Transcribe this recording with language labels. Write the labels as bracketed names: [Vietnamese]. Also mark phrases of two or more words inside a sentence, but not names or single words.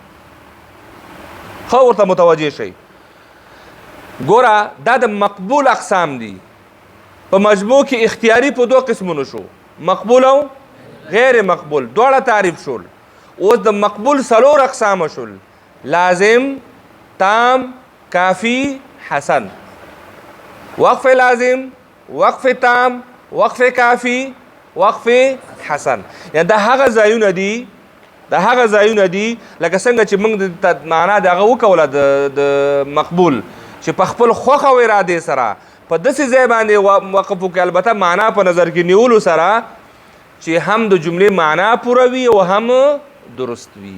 [Pashto] خو ورته متوجه شئ. ګوره دا د مقبول اقسام دي. په مجموع کې اختیاري په دوه قسمونو شو، مقبول او غیر مقبول، دواړه تعریف شول. اوس د مقبول څلور اقسام شول: لازم، تام، کافی، حسن. وقف لازم، وقف تام، وقف کافی، وقف حسن. یعنی دا هغه ځایونه دي لکه څنګه چې موږ د معنا دغه وکوله د مقبول چې په خپل خوښه او ارادې سره په داسې ځای باندې وقف وکړي، البته معنا په نظر کې نیولو سره چې هم د جملې معنا پوره وي او هم درست وي.